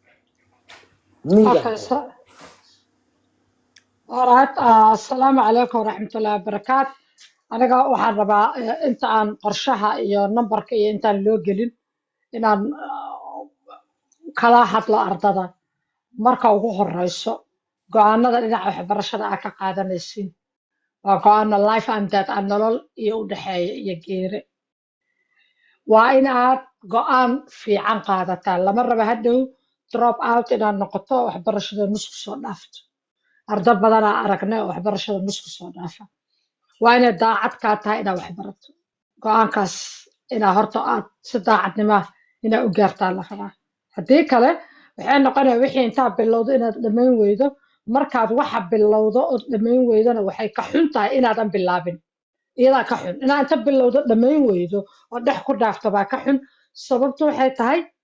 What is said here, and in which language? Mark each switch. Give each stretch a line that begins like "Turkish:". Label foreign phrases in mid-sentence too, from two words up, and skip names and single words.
Somali: alright assalaamu calaykum waraxmatullaahi wabarakaatu aniga waxaan rabaa inta aan qorshaha iyo numberka iyo intaan loo gelin inaan kala hadlo ardada marka ugu horeyso go'aanada dhinaca waxbarashada aad ka qaadanaysiin waa go'aano
English: life and death
Somali: aan nolol iyo u dhaxeeya iyo geeri waa in aad go'aan fiican qaadataa lama raba hadhow drop out inaad noqoto waxbarashada nusku soo dhaafto arday badan aan aragnay oo waxbarashada nusku soo dhaafa waa inay daacad kaa tahay inaad waxbarato go'aankaas inaa horta aad si daacadnimo inaa u gaartaa la rabaa haddii kale waxay noqonaya wixii intaa bilowdo inaad dhammayn weydo markaad waxa bilowdo oo dhammayn weydana waxay ka xun tahay inaadan bilaabin iyadaa ka xun inaad inta bilowdo dhammayn weydo oo dhex ku dhaafto baa ka xun sababtu waxay tahay